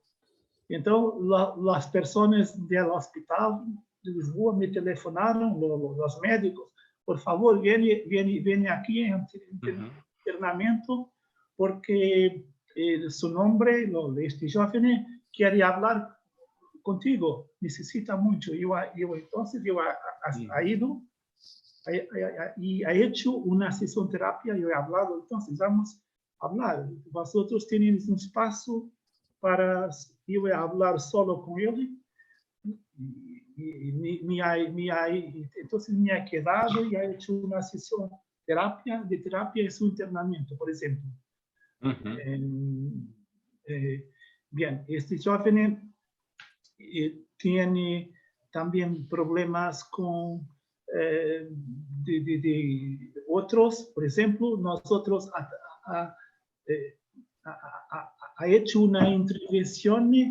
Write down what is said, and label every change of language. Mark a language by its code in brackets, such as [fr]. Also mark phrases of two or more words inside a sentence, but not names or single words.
[pt] Então, as pessoas do hospital de Lisboa me telefonaram, os médicos, por favor, venha aqui em internamento, porque seu nome, este jovem, quer falar contigo, necessita muito. Então, eu [es] he ido [pt] e [es] he hecho [pt] uma sessão de terapia, eu [es] he hablado, [pt] então, vamos falar. [es] Vosotros tenéis [pt] um espaço para eu falar solo com ele. Então, [es] me ha quedado e ha hecho [pt] uma sessão terapia [es] es su internamiento, por ejemplo. Bien, este joven tiene también problemas con de otros, por ejemplo, nosotros ha hecho una intervención